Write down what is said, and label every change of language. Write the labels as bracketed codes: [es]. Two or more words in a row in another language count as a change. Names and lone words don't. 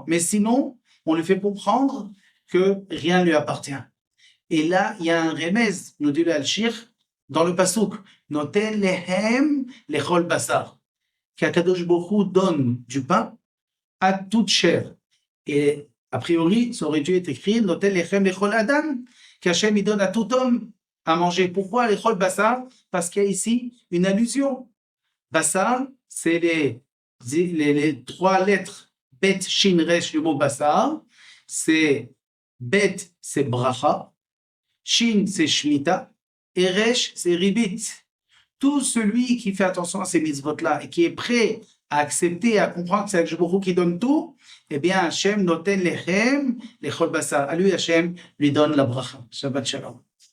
[fr] Mais sinon, on lui fait comprendre que rien ne lui appartient. Et là, il y a un remez, nous dit le Al-Shir, dans le Pasuk, [he] נותן לחם לכל בשר, [fr] qu'Akadosh Baruch Hu donne du pain à toute chair. Et a priori, ça aurait dû être écrit [he] נותן לחם לכל אדם, [fr] qu'Hachem il donne à tout homme à manger. Pourquoi [he] לכל בשר? [fr] Parce qu'il y a ici une allusion. Basar, c'est les 3 lettres Bet, Shin, Resh, du mot basar. C'est Bet, c'est bracha. Shin, c'est Shemitah. Et Resh, c'est Ribit. Tout celui qui fait attention à ces mitzvot-là et qui est prêt à accepter, à comprendre que c'est Akadosh Baruch Hu qui donne tout, eh bien, [he] ה' נותן לחם לכל בשר. [fr] À lui, Hachem lui donne la bracha. [he] שבת שלום.